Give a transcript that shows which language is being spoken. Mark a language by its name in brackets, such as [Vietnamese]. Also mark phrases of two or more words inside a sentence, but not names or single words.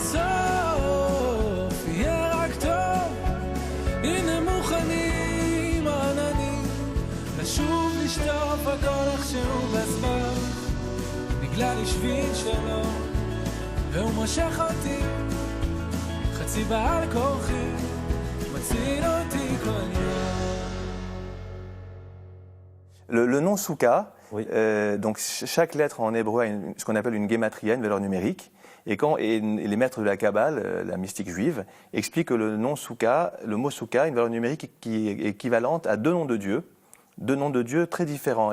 [Hebrew] בסוף יהיה רק טוב הנה מוכנים העננים לשוב לשטוף הכל איכשהו בסבך נגלה לי שביט שלו והוא מושך אותי חצי בעל כורחי מציל אותי כל יום. [French] Le nom Souka, Oui. donc chaque lettre en hébreu a ce qu'on appelle une guématria, une valeur numérique. Et les maîtres de la Kabbale, la mystique juive, expliquent que le mot Souka, une valeur numérique qui est équivalente à deux noms de Dieu très différents.